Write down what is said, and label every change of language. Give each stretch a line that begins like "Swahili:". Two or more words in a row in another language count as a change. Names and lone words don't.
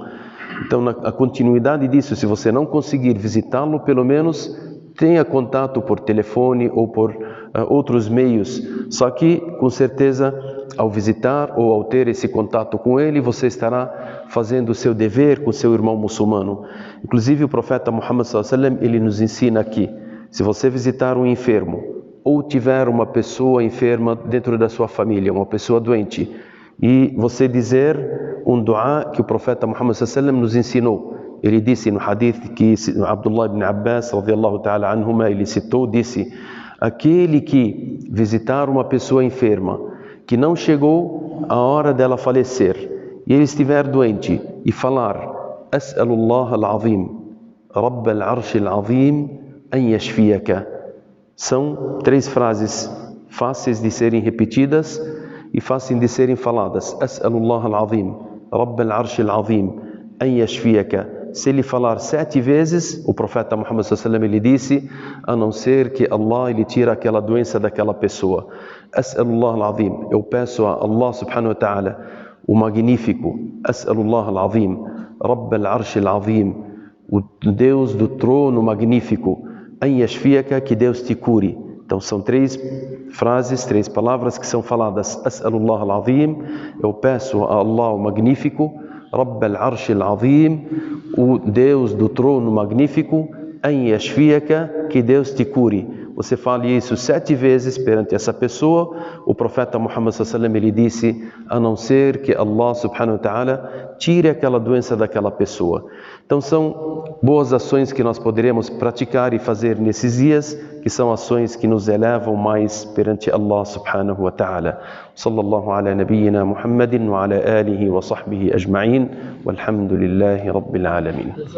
Portuguese: Então, a continuidade disso, se você não conseguir visitá-lo, pelo menos tenha contato por telefone ou por outros meios. Só que, com certeza, ao visitar ou ao ter esse contato com ele, você estará fazendo o seu dever com seu irmão muçulmano. Inclusive, o profeta Muhammad
Arabic: صلى الله عليه وسلم,
Portuguese: ele nos ensina aqui: se você visitar um enfermo ou tiver uma pessoa enferma dentro da sua família, uma pessoa doente, e você dizer um dua que o profeta Muhammad
Arabic: صلى الله عليه وسلم
Portuguese: nos ensinou. Ele disse no hadith que Abdullah ibn Abbas,
Arabic: رضي الله تعالى عنهما,
Portuguese: ele citou, disse: aquele que visitar uma pessoa enferma, que não chegou a hora dela falecer, e ele estiver doente, e falar:
Arabic: أسأل الله العظيم رب العرش العظيم, أن يشفيك.
Portuguese: São 3 frases fáceis de serem repetidas e fáceis de serem faladas.
Arabic: أسأل الله العظيم رب العرش العظيم, أن يشفيك.
Portuguese: Se ele falar 7 vezes, o profeta Muhammad
Arabic: صلى الله عليه وسلم,
Portuguese: ele disse: a não ser que Allah, ele tira aquela doença daquela pessoa.
Arabic: أسأل الله العظيم,
Portuguese: eu peço a Allah
Arabic: سبحانه وتعالى,
Portuguese: o magnífico.
Arabic: أسأل الله العظيم رب العرش العظيم,
Portuguese: o Deus do trono magnífico.
Arabic: أن يشفيك,
Portuguese: que Deus te cure. Então são 3 frases, 3 palavras que são faladas.
Arabic: أسأل الله العظيم,
Portuguese: eu peço a Allah o magnífico.
Arabic: رب العرش العظيم,
Portuguese: o Deus do trono magnífico.
Arabic: أن يشفيك,
Portuguese: que Deus te cure. Você fale isso 7 vezes perante essa pessoa. O profeta
Arabic: محمد صلى الله عليه وسلم,
Portuguese: ele disse: a não ser que Allah
Arabic: سبحانه وتعالى
Portuguese: tire aquela doença daquela pessoa. Então são boas ações que nós poderemos praticar e fazer nesses dias, que são ações que nos elevam mais perante Allah
Arabic: سبحانه وتعالى. صلى الله على نبينا محمد وعلى آله وصحبه أجمعين والحمد لله رب العالمين.